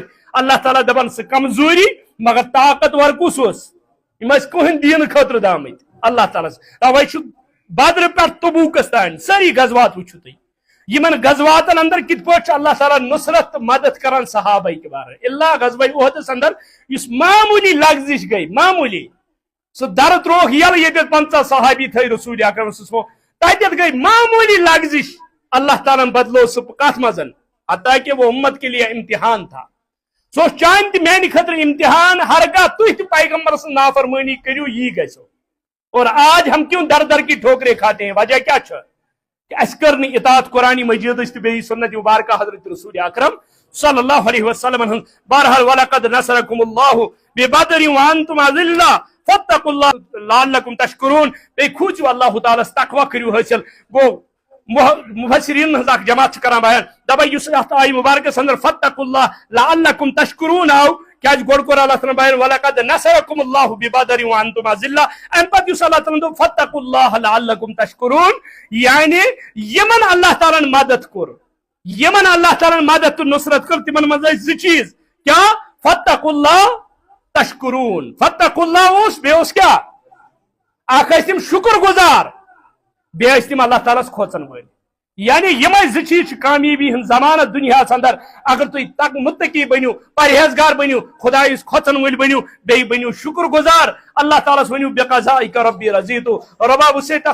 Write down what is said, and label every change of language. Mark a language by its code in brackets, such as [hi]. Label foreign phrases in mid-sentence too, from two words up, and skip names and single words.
[ks] اللہ تعالیٰ دپان سُہ کمزوری مگر طاقتور کُس اوس یِم ٲسۍ کٕہٕنۍ دیٖنہٕ خٲطرٕ درٛامٕتۍ اللہ تعالیٰ توے چھُ بدر پٮ۪ٹھ تبوٗکس تانۍ سٲری غزوات وٕچھِو تُہۍ یمن غزواتن اندر کِتھ پٲٹھۍ چھُ اللہ تعالیٰ نصرت تہٕ مدد کران صحابہ کبار اللہ غزوہ احدس اندر یُس معموٗلی لغزش گٔے معموٗلی سُہ درٕ ترووُکھ ییٚلہٕ ییٚتٮ۪تھ 50 صحابی تھٲے رسول اکرم [ar] صلی اللہ علیہ وسلم [ks] تتٮ۪تھ گئی معمولی لغزش اللہ تعالیٰ بدلو سُہ کتھ منٛز [ur] حتیٰ کہ وہ امت کے لیے امتحان تھا [ks] سُہ اوس چانہِ تہِ میانہِ خٲطرٕ امتحان ہرگاہ تُہۍ تہِ پیغمبر سٕنٛز نافرمٲنی کٔرِو یی گژھو [ur] اور آج ہم کیوں در در کی ٹھوکریں کھاتے ہیں [ks] وجہ کیا چھُ کہ اَسہِ کٔر نہٕ اطاعت قرآنِ مجیدٕچ تہٕ بیٚیہِ سنت مبارکہ حضرت رسول اکرم [ar] صلی اللہ علیہ وسلم [ks] ہٕنٛز بہرحال [ar] وَلَقَدْ نَصَرَكُمُ اللَّهُ بِبَدْرٍ وَأَنْتُمْ أَذِلَّةٌ فَاتَّقُوا اللَّهَ لَعَلَّكُمْ تَشْكُرُونَ [ks] بیٚیہِ کھوٗژِو اللہ تعالیٰ ہس تقویٰ کٔرِو حٲصِل گوٚو مفسرین ہٕنٛز اکھ جماعت چھِ کران بیان دپان یُس اتھ آیہِ مبارکس اندر [ar] فَاتَّقُوا اللَّهَ لَعَلَّكُمْ تَشْكُرُونَ [ks] آو کیازِ گۄڈٕ کوٚر اللہ تعالیٰ بیان [ar] وَلَقَدْ نَصَرَكُمُ اللَّهُ بِبَدْرٍ وَأَنْتُمْ أَذِلَّةٌ [ks] امہِ پتہٕ یُس اللہ تعالیٰ دوٚپ [ar] فَاتَّقُوا اللَّهَ لَعَلَّكُمْ تَشْكُرُونَ [ks] یعنی یمن اللہ تعالیٰ ہن مدد کوٚر یمن اللہ تعالیٰ ہن مدد تہٕ نصرت کٔر تِمن منٛز ٲسۍ زٕ چیٖز کیا [ar] فَاتَّقُوا اللَّهَ تشکرون فَاتَّقُوا اللَّهَ [ks] اوس بیٚیہِ اوس کیا اکھ ٲسۍ تِم شُکر گزار بیٚیہِ ٲسۍ تِم اللہ تعالیٰ ہس کھوژن وٲلۍ یعنی یمے زٕ چیٖز چھِ کامیٲبی ہُنٛد ضمانت دُنیاہس اندر اگر تُہۍ متقی بٔنِو پرہیزگار بٔنِو خۄدایس کھۄژن وٲلۍ بٔنِو بیٚیہِ بٔنِو شُکر گزار اللہ تعالیٰ ہس ؤنِو [ar] بِقضائِکَ ربی رضیتُ [ks] رۄبا بہٕ چھُسے